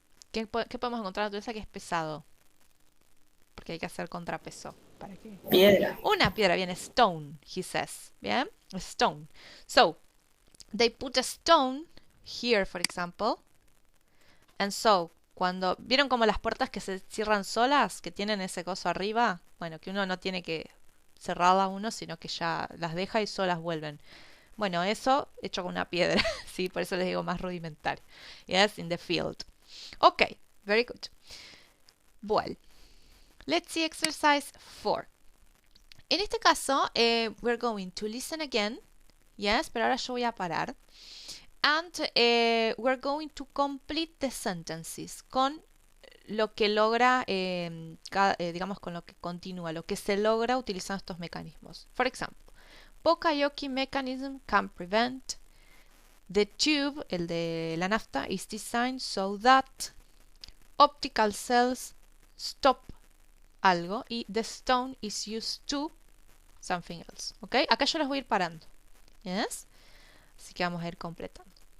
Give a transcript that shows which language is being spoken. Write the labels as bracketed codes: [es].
[es] ¿Qué podemos encontrar en la naturaleza que es pesado? Porque hay que hacer contrapeso. ¿Para qué? Piedra. Una piedra, bien, [en] stone, he says. [es] Bien, [en] a stone. So, they put a stone here, for example. And so, [es] cuando vieron como las puertas que se cierran solas, que tienen ese coso arriba, bueno, que uno no tiene que cerrarla uno, sino que ya las deja y solas vuelven. Bueno, eso hecho con una piedra, sí, por eso les digo más rudimentario. [en] Yes, in the field. Okay, very good. Well, let's see exercise 4. [es] En este caso, [en] we're going to listen again. Yes, [es] pero ahora yo voy a parar. [en] And we're going to complete the sentences [es] con lo que logra, digamos, con lo que continúa, lo que se logra utilizando estos mecanismos. [en] For example, Poka-yoke mechanism can prevent. The tube, [es] el de la nafta, [en] is designed so that optical cells stop [es] algo y [en] the stone is used to something else. ¿Ok? [es] Acá yo las voy a ir parando. [en] Yes? [es] Así que vamos a ir completando.